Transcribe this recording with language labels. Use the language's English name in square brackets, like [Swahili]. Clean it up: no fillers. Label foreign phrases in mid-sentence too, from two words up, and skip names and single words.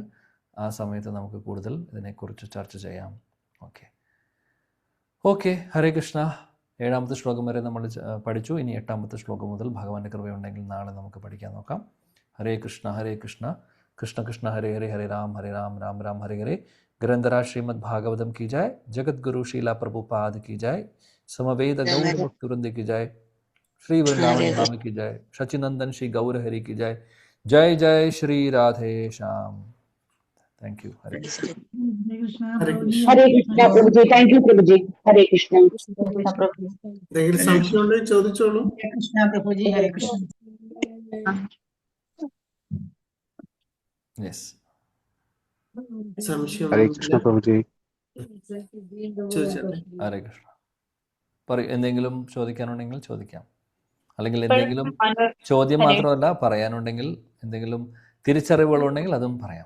[Malayalam] ആ സമയത്ത് നമുക്ക് കൂടുതൽ ഇതിനെക്കുറിച്ച് ചർച്ച ചെയ്യാം. ഓക്കെ, ഹരേ കൃഷ്ണ. 7ാമത്തെ ശ്ലോകം വരെ നമ്മൾ പഠിച്ചു. ഇനി 8ാമത്തെ ശ്ലോകം മുതൽ ഭഗവാന്റെ കൃപയുണ്ടെങ്കിൽ നാളെ നമുക്ക് പഠിക്കാൻ നോക്കാം. ഹരേ കൃഷ്ണ ഹരേ കൃഷ്ണ കൃഷ്ണ കൃഷ്ണ ഹരേ ഹരേ ഹരേ രാം രാം രാം ഹരേ ഹരേ. [Hindi] ग्रंथराज श्रीमद् भागवतम की जाय, जगत गुरु शीला प्रभुपाद की जाय, समवेद गौर भक्तवृंद की जाय, श्री वृंदावन धाम की जाय, शचिनंदन श्री गौर हरि की जाय. जय जय श्री राधे श्याम. [English] thank you. [Hindi] हरे कृष्ण. हरे कृष्ण प्रभु जी. [English] thank you [Hindi] प्रभु जी. हरे कृष्ण. [Malayalam] ചോദിച്ചോളൂ. കൃഷ്ണ പ്രഭുജി. ഹരേ കൃഷ്ണ. യെസ്. ഹരേ കൃഷ്ണ പ്രഭുജി. ഹരേ കൃഷ്ണ. എന്തെങ്കിലും ചോദിക്കാനുണ്ടെങ്കിൽ ചോദിക്കാം, അല്ലെങ്കിൽ എന്തെങ്കിലും ചോദ്യം മാത്രമല്ല പറയാനുണ്ടെങ്കിൽ എന്തെങ്കിലും തിരിച്ചറിവുകളുണ്ടെങ്കിൽ അതും പറയാം.